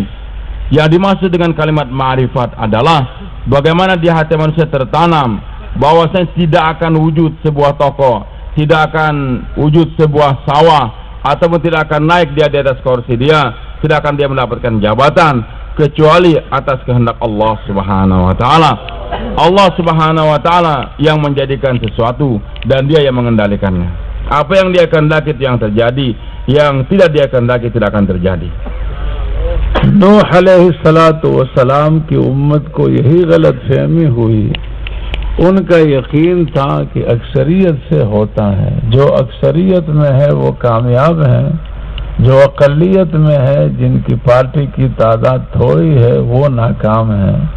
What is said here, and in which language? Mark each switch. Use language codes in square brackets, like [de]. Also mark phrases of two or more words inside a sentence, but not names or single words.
[id] Yang dimaksud dengan kalimat ma'rifat adalah bagaimana di hati manusia tertanam bahwasanya tidak akan wujud sebuah toko, tidak akan wujud sebuah sawah, ataupun tidak akan naik dia di atas kursi dia, tidak akan dia mendapatkan jabatan kecuali atas kehendak [ar] الله سبحانه وتعالى. الله سبحانه وتعالى [id] yang menjadikan sesuatu dan dia yang mengendalikannya. Apa yang dia kehendaki itu yang terjadi, yang tidak dia kehendaki tidak akan terjadi. [ur] نوح [ar] عليه الصلاة والسلام [ur] کی امت کو یہی غلط فہمی ہوئی. ان کا یقین تھا کہ اکثریت سے ہوتا ہے، جو اکثریت میں ہے وہ کامیاب ہے، جو اقلیت میں ہے، جن کی پارٹی کی تعداد تھوڑی ہے، وہ ناکام ہے.